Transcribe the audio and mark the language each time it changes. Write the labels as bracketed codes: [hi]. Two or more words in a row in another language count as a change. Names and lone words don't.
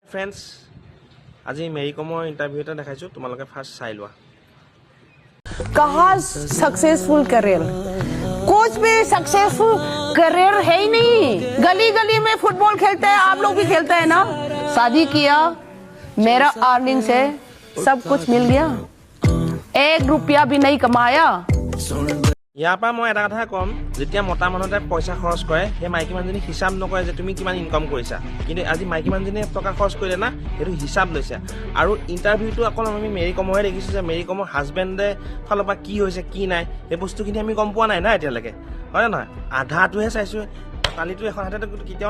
[as] ফ্ৰেণ্ডছ আজি মেৰী কমৰ ইণ্টাৰভিউ এটা দেখাইছোঁ তোমালোকে ফাৰ্ষ্ট চাই লোৱা [hi] कहा [en] successful career [hi] कुछ भी [en] successful career [hi] है ही नहीं गली गली में फुटबॉल खेलते हैं आप लोग भी खेलते हैं ना शादी किया मेरा अर्निंग से सब कुछ मिल गया 1 रुपया भी नहीं कमाया [as] ইয়াৰ পৰা মই এটা কথা ক'ম যেতিয়া মতা মানুহতে পইচা খৰচ কৰে সেই মাইকী মানুহজনী হিচাপ নকৰে যে তুমি কিমান ইনকাম কৰিছা কিন্তু আজি মাইকী মানুহজনীয়ে টকা খৰচ কৰিলে না সেইটো হিচাপ লৈছে আৰু ইণ্টাৰভিউটো অকল আমি মেৰী কমৰহে দেখিছোঁ যে মেৰী কমৰ হাজবেণ্ডে ফালৰ পৰা কি হৈছে কি নাই সেই বস্তুখিনি আমি গম পোৱা নাই না এতিয়ালৈকে হয় নহয় আধাটোহে চাইছোঁ কালিটো এখন হাতেতো কেতিয়াও